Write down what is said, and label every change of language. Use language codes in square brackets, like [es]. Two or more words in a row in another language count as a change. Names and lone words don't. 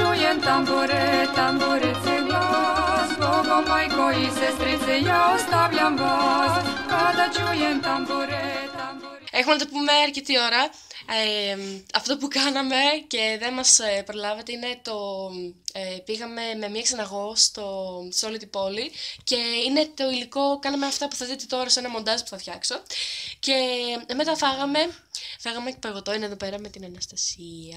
[hr] čujem tambure, tamburice glas, Bogo majko i sestrice, ja ostavljam vas, kada čujem tambure, tamburice. [el] Έχουμε να το πούμε αρκετή ώρα. Αυτό που κάναμε και δεν μας προλάβατε είναι πήγαμε με μία ξεναγώ σε όλη την πόλη και είναι το υλικό, κάναμε αυτά που θα δείτε τώρα σε ένα μοντάζ που θα φτιάξω και μετά φάγαμε παγωτό, είναι εδώ πέρα με την Αναστασία.